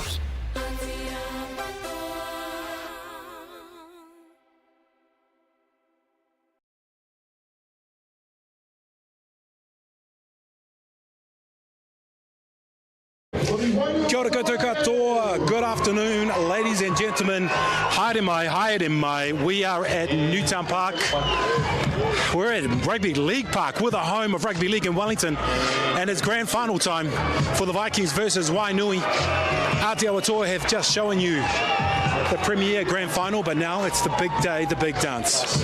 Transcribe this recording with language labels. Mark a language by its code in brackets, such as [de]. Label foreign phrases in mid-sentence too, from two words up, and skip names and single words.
[mi] Kia ora koutou katoa, [en] good afternoon ladies and gentlemen, [mi] haere mai, [en] we are at Newtown Park. We're at Rugby League Park. We're the home of Rugby League in Wellington and it's grand final time for the Vikings versus Wainui. Aotearoa Toa have just shown you the premier grand final, but now it's the big day, the big dance.